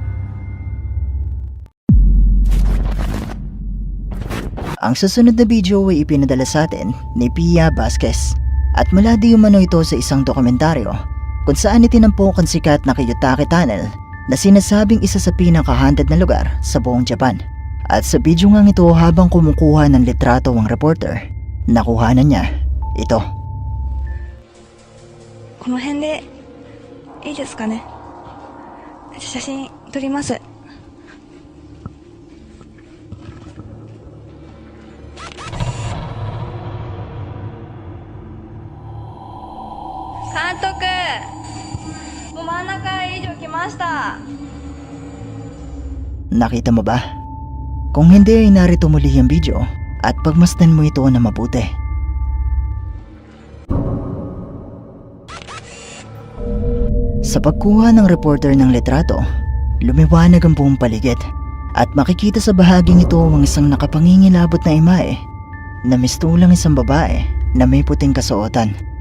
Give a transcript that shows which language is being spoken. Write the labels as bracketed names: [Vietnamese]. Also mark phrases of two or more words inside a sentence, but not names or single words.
[Filipino] Ang susunod na video ay ipinadala sa atin ni Pia Vasquez at mula di umano ito sa isang dokumentaryo kung saan itinampok ang sikat na Kiyotake Tunnel na sinasabing isa sa pinaka-haunted na lugar sa buong Japan. At sa video nga ito habang kumukuha ng litrato ang reporter, nakuhanan niya ito. [Japanese] この辺でいいですかね。写真撮ります。監督、もう真ん中以上来ました。 [Filipino] Nakita mo ba? Kung hindi ay narito muli ang video at pagmasdan mo ito na mabuti. Sa pagkuha ng reporter ng litrato, lumiwanag ang buong paligid at makikita sa bahaging ito ang isang nakapangingilabot na imahe na mistulang isang babae na may puting kasuotan.